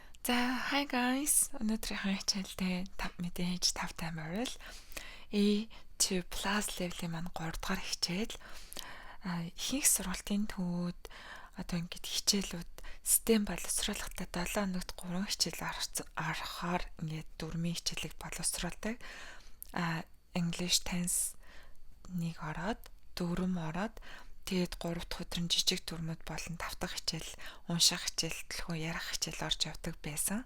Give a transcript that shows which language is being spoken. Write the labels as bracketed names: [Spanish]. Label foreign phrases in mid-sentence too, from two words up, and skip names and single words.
[English] Hi guys. [Mongolian] Өнөөдрийн хичээлдээ мэдээж 5 таймаар л [English] A2 plus level- [Mongolian] ийн маань 3 дугаар хичээл ихэнх сургалтын төвүүд одоо ингээд хичээлүүд систем боловсруулалтад 7 хоногт 3 хичээл орохоор ингээд 4-ийн хичээлийг боловсруулдаг. [English] English tense [Mongolian] нэг ороод 4 ороод тэгээд 3 дахь өдөр нь жижиг дүрмүүд болон 5 дахь хичээл унших хичээл төлхөө ярих хичээл орж явдаг байсан.